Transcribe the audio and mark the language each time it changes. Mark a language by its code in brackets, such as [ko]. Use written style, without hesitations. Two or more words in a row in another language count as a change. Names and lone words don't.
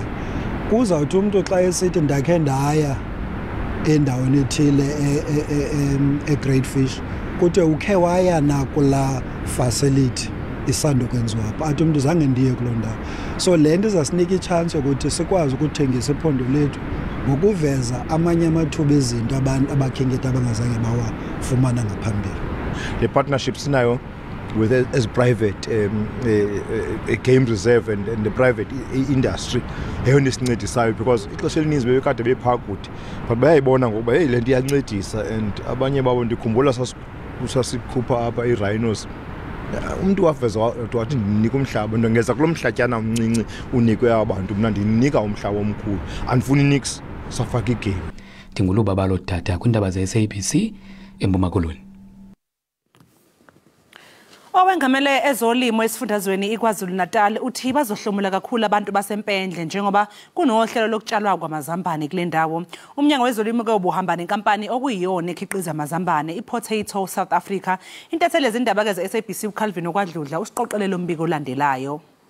[xh] Kuzawuthi umuntu xa esithi ndakhe ndaya endaweni ethile eGreat Fish kuthe ukhe waya nakula facility isandokwenziwa apha athi umuntu zange ndiye kuloo ndawo. So le nto izasinika ichance yokuthi sikwazi ukuthengisa iphondo lethu ngokuveza amanye amathuba ezinto abantu abakhenketi abangazange bawafumana ngaphambili. [en] The partnerships now with as private a game reserve and the private industry [xh] eyona isincedisayo because ixesha elininzi bebekade bephaa kude but bayayibona ngokuba hey le nto iyancedisa and abanye babo ndikhumbula sasikhupha apha i-rhinos umuntu waveza wathi ndinika umhlaba ndongeza kulo mhlatyana omncinci unikwe abantu mna ndinika umhlaba omkhulu andifuni nix safaka igame. Ndinguluba balodada kwindaba ze-SABC eMpuma Koloni. [zu] Owengamele ezolimo esifundazweni iKwaZulu Natal uthi bazohlomula kakhulu abantu basempendle njengoba kunohlelo lokutshalwa kwamazambane kule ndawo. Umnyango wezolimo ke ubuhamba nenkampani okuyiyona ekhiqiza amazambane iPotato South Africa. Intatheli yezindaba ke ze-SABC uCalvin okwadludla usiqoqelele umbiko olandelayo.